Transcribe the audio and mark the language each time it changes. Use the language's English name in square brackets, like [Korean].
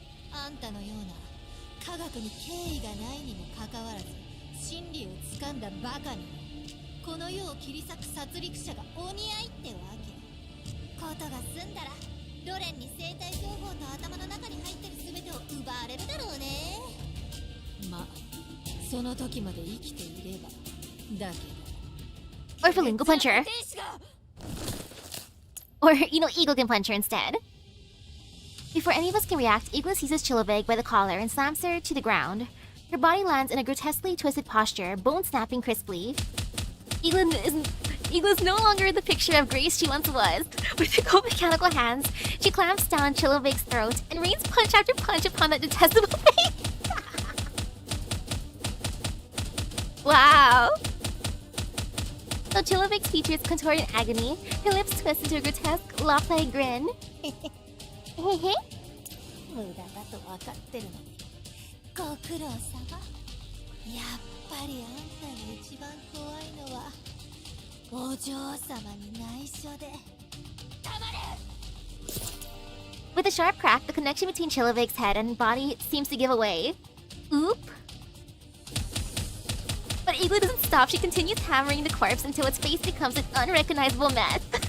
[Japanese] あんたのような科学に敬意がないにもかかわらず真理を掴んだバカにこの世を切り裂く殺戮者がお似合いってわけ。ことが済んだらロレンに生体情報と頭の中に入ってる全てを奪われるだろうね。ま、その時まで生きていればだけど。 [English] Orpheloon, go punch her. Or, Eagle can punch her instead. Before any of us can react, Igla seizes Chillovig by the collar and slams her to the ground. Her body lands in a grotesquely twisted posture, bone snapping crisply. Igla's no longer the picture of grace she once was. With her cold mechanical hands, she clamps down Chillovig's throat and rains punch after punch upon that detestable face. Wow! So Chillovig's features contort in agony, her lips twist into a grotesque, lopsided grin. [Japanese] 無駄だと分かってるのにご苦労様。やっぱりあんたに一番怖いのはお嬢様に内緒で。黙れ！ [English] With a sharp crack, the connection between Chillovig's head and body seems to give away. Oop! But Igla doesn't stop. She continues hammering the corpse until its face becomes an unrecognizable mess.